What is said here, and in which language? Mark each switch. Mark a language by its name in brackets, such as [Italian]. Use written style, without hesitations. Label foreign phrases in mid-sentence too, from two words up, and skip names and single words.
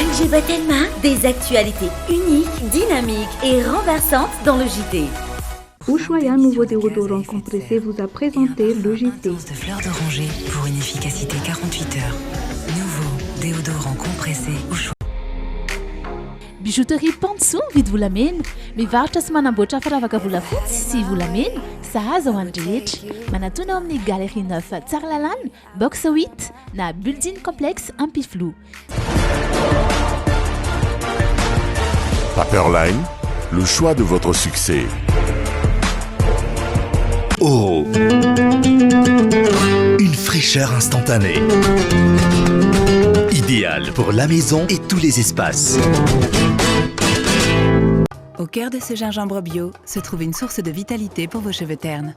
[French] Senjibatenma, des actualités uniques, dynamiques et renversantes dans le JT. Ushuaïa, nouveau déodorant compressé, vous a présenté le JT. De fleurs d'oranger pour une efficacité 48 heures. Nouveau déodorant compressé Ushuaïa. [Malagasy] Bijouterie Pantsoa vidy volamena mivarotra sy manamboatra firavaka volafotsy sy volamena sahaza ho an'ny rehetra manatona ao amin'ny galerie 9 Tsaralalàna box 8 na building complexe Ampiflou. [French] Paperline, le choix de votre succès. Oro, une fraîcheur instantanée. Idéal pour la maison et tous les espaces. Au cœur de ce gingembre bio se trouve une source de vitalité pour vos cheveux ternes.